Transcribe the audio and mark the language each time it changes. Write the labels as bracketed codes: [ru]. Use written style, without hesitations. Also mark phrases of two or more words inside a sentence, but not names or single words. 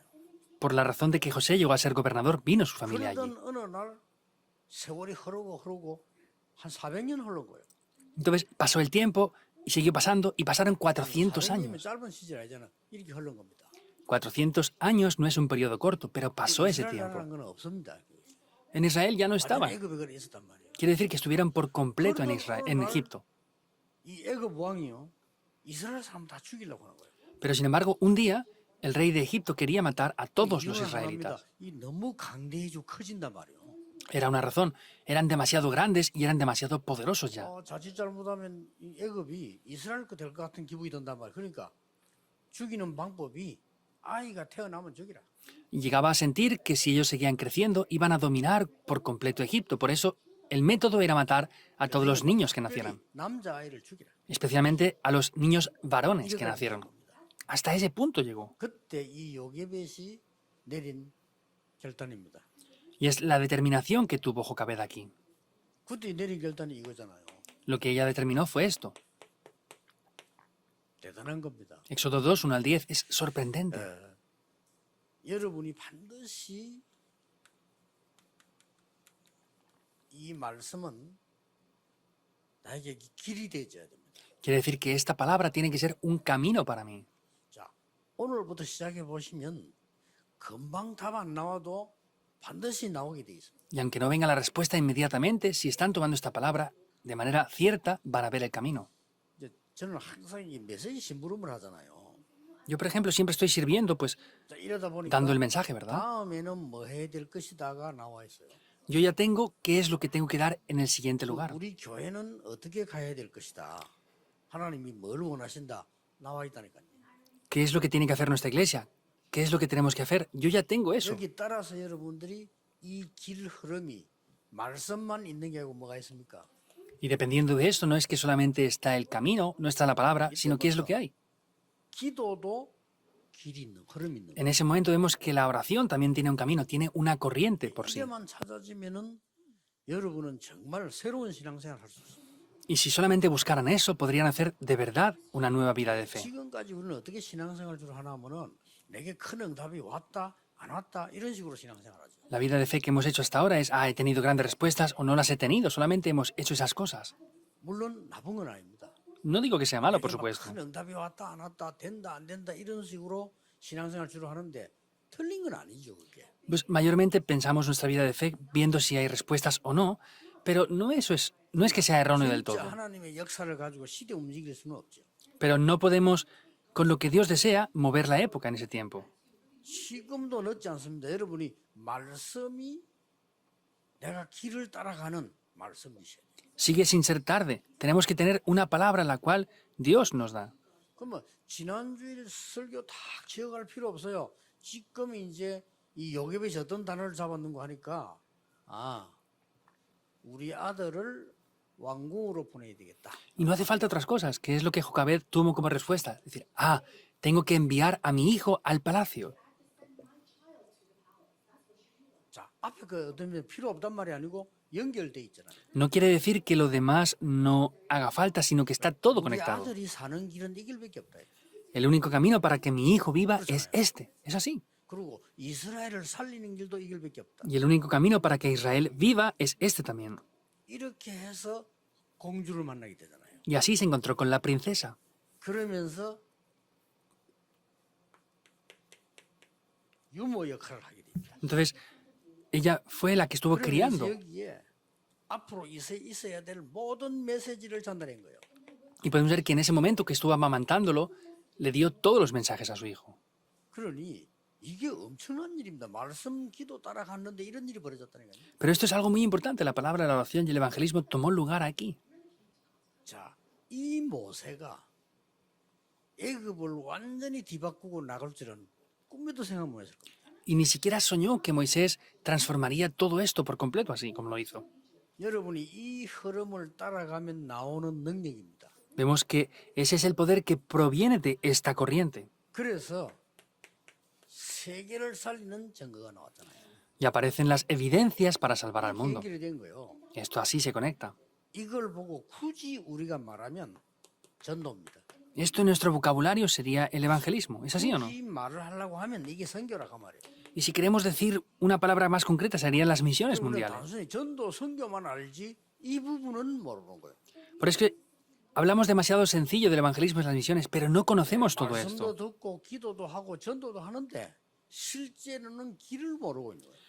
[es] por la razón de que José llegó a ser gobernador, vino su familia allí. [ko] 그러던 어느 날 세월이 흐르고 한 400년 흘른 거예요. [es] Entonces pasó el tiempo y siguió pasando y pasaron 400 [ko] 400년이면 [es] años. [ko] 짧은 시절 아니잖아. 이렇게 흐른 겁니다. [es] 400 años no es un periodo corto, pero pasó ese tiempo. [ko] 이스라엘이라는 건 없습니다. [es] En Israel ya no [ko] 완전 [es] estaban. [ko] 애굽에 그래 있었단 말이에요. [es] Quiere decir que estuvieron por completo en Israel, en Egipto. [ko] 이 애굽 왕이요. 이스라엘 사람 다 죽이려고 하는 거예요. [es] Pero sin embargo, un día el rey de Egipto quería matar a todos los [ko] 이유는 [es] israelitas. [ko] 하나입니다. 이 너무 강대해지고 커진단 말이에요. [es] Era una razón. Eran demasiado grandes y eran demasiado poderosos ya. [ko] 자칫 잘못하면 이 애굽이 이스라엘 거 될 것 같은 기분이 든단 말이에요. 그러니까 죽이는 방법이 아이가 태어나면 죽이라. [es] Y llegaba a sentir que si ellos seguían creciendo, iban a dominar por completo Egipto. Por eso, el método era matar a todos los niños que nacieran, [ko] 남자아이를 죽이라. [es] especialmente a los niños varones que [ko] 이거까지 [es] nacieron. [ko] 된 겁니다. [es] Hasta ese punto llegó. [ko] 그때 이 요게벳이 내린 결단입니다. [es] Y es la determinación que tuvo Jocabed aquí. [ko] 그때 내린 결단이 이거잖아요. [es] Lo que ella determinó fue esto. [ko] 대단한 겁니다. [es] Éxodo 2, 1 al 10, es sorprendente. [ko] 여러분이 반드시 이 말씀은 나에게 길이 되어야 됩니다. [es] Quiere decir que esta palabra tiene que ser un camino para mí. [ko] 자, 오늘부터 시작해 보시면 금방 답 안 나와도 반드시 나오게 돼 있습니다. [es] Y aunque no venga la respuesta inmediatamente, si están tomando esta palabra de manera cierta, van a ver el camino. [ko] 이제 저는 항상 이 메시지 심부름을 하잖아요. [es] Yo, por ejemplo, siempre estoy sirviendo, pues, [ko] 자, 이러다 보니까 [es] dando el mensaje, ¿verdad? [ko] 다음에는 뭐 해야 될 것이다가 나와 있어요. [es] Yo ya tengo qué es lo que tengo que dar en el siguiente lugar. [ko] 우리 교회는 어떻게 가야 될 것이다. 하나님이 뭘 원하신다. 나와 있다니까요. [es] ¿Qué es lo que tiene que hacer nuestra iglesia? ¿Qué es lo que tenemos que hacer? Yo ya tengo eso. [ko] 여기 따라서 여러분들이 이 길 흐름이 말씀만 있는 게 아니고 뭐가 있습니까? [es] Y dependiendo de esto, no es que solamente está el camino, no está la palabra, sino qué es lo que hay. [ko] 기도도 길이 있는 흐름이 있는 거예요. [es] En ese momento vemos que la oración también tiene un camino, tiene una corriente por sí. [ko] 이게만 찾아지면은 여러분은 정말 새로운 신앙생활 할 수 있어요. [es] Y si solamente buscaran eso, podrían hacer de verdad una nueva vida de fe. [ko] 지금까지 우리는 어떻게 신앙생활 주로 하나 하면은 내게 큰 응답이 왔다 안 왔다 이런 식으로 신앙생활하죠. [es] La vida de fe que hemos hecho hasta ahora es, he tenido grandes respuestas o no las he tenido, solamente hemos hecho esas cosas. [ko] 물론 나쁜 건 아닙니다. [es] No digo que sea malo, por [ko] 이렇게 막 [es] supuesto. [ko] 큰 응답이 왔다 안 왔다 된다 안 된다 이런 식으로 신앙생활 주로 하는데 틀린 건 아니죠 그게. [es] Pues mayormente pensamos nuestra vida de fe viendo si hay respuestas o no, pero no es que sea erróneo del [ko] 진짜 [es] todo. [ko] 하나님의 역사를 가지고 시대 움직일 수는 없죠. [es] Pero no podemos, con lo que Dios desea, mover la época en ese tiempo. [ko] 지금도 늦지 않습니다. 여러분이 말씀이 내가 길을 따라가는 말씀이셔야 돼요. [es] Sigue sin ser tarde. Tenemos que tener una palabra la cual Dios nos da. [ko] 그러면 지난주일 설교 다 지어갈 필요 없어요. 지금 이제 이 요괴벳이 어떤 단어를 잡았는가 하니까 우리 아들을 왕궁으로 보내야 되겠다. [es] Y no hace falta otras cosas, que es lo que Jocabed tuvo como respuesta. Es decir, tengo que enviar a mi hijo al palacio. [ko] 자, 앞에 그 어떤 면 필요 없단 말이 아니고 연결돼 있잖아요. [es] No quiere decir que lo demás no haga falta, sino que está todo [ko] 우리 [es] conectado. [ko] 아들이 사는 길은 이 길밖에 없다. [es] El único camino para que mi hijo viva es este. Es así. [ko] 그리고 이스라엘을 살리는 길도 이 길밖에 없다. [es] Y el único camino para que Israel viva es este también. [ko] 이렇게 해서 공주를 만나게 되잖아요. [es] Y así se encontró con la princesa. [ko] 그러면서 유모 역할을 하게 됩니다. [es] Entonces, ella fue la que estuvo [ko] 그러면서 [es] criando. [ko] 여기에 앞으로 있어야 될 모든 메시지를 전달한 거예요. [es] Y podemos ver que en ese momento que estuvo amamantándolo, le dio todos los mensajes a su hijo. [ko] 그러니 이게 엄청난 일입니다. 말씀, 기도 따라갔는데 이런 일이 벌어졌다는 거예요. [es] Pero esto es algo muy importante. La palabra, la oración y el evangelismo tomó lugar aquí. [ko] 자, 이 모세가 애굽을 완전히 뒤바꾸고 나갈 줄은 꿈에도 생각 못 했을 겁니다. [es] Y ni siquiera soñó que Moisés transformaría todo esto por completo así como lo hizo. [ko] 여러분이 이 흐름을 따라가면 나오는 능력입니다. [es] Vemos que ese es el poder que proviene de esta corriente. [ko] 그래서 세계를 살리는 증거가 나왔잖아요. [es] Y aparecen las evidencias para salvar al [ko] 이게 [es] mundo. [ko] 연결이 된 거예요. [es] Esto así se conecta. [ko] 이걸 보고 굳이 우리가 말하면 전도입니다. [es] Esto en nuestro vocabulario sería el evangelismo. ¿Es así o no? [ko] 굳이 말을 하려고 하면 이게 선교라고 말이에요. [es] Y si queremos decir una palabra más concreta, serían las misiones [ko] 우리가 [es] mundiales. [ko] 단순히 전도, 선교만 알지 이 부분은 모르는 거예요. [es] Por eso es que hablamos demasiado sencillo del evangelismo y las misiones, pero no conocemos todo [ko] 말씀도 [es] esto. [ko] 듣고 기도도 하고 전도도 하는데 실제로는 길을 모르고 있는 거예요.